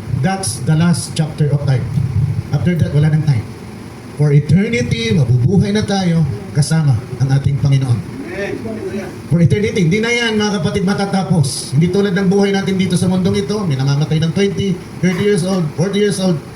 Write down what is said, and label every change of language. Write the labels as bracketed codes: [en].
[en] That's the last chapter of time. [tl] After that, wala ng time. [en] For eternity, [tl] mabubuhay na tayo kasama ang ating Panginoon. [en] For eternity, [tl] hindi na yan, mga kapatid, matatapos. Hindi tulad ng buhay natin dito sa mundong ito. May namamatay ng 20, 30 years old, 40 years old.